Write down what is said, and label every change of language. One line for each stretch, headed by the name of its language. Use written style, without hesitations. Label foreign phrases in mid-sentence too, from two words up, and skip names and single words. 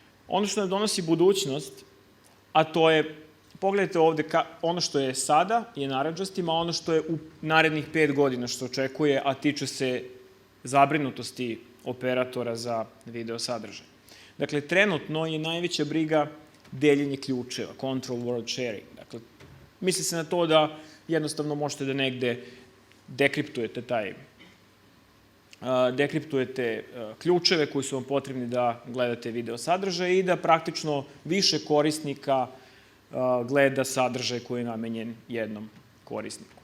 Serbian: Ono što nam donosi budućnost, a to je, pogledajte ovde, ono što je sada je narandžastima, ono što je u narednih 5 godina što očekuje, a tiče se zabrinutosti operatora za video sadržaj. Dakle, trenutno je najveća briga deljenje ključeva,
English: control word sharing.
Serbian: Dakle, misli se na to da jednostavno možete da negde dekriptujete ključeve koji su vam potrebni da gledate video sadržaj i da praktično više korisnika gleda sadržaj koji je namenjen jednom korisniku.